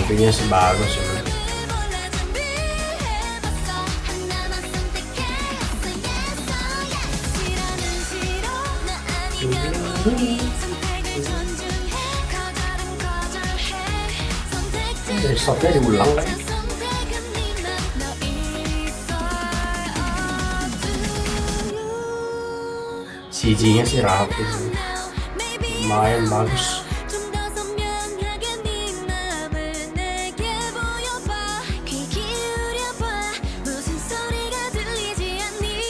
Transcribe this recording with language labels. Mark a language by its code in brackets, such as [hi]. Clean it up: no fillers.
[id] MV-nya sih bagus ya. [ko] 몰라 준비해봤어 하나만 선택했어 [en] yes or yes [ko] 싫어는 싫어 나 아니면 우리 선택을 존중해 거절은 거절해 [id] Dari shotnya diulang kan? [ko] 선택은 네맘 너 [en] It's all up to you [id] CG-nya sih rapi sih. [en] Maybe [id] Lumayan bagus. [ko] 좀 더 선명하게 네 맘을 내게 보여봐 귀 기울여봐 무슨 소리가 들리지 않니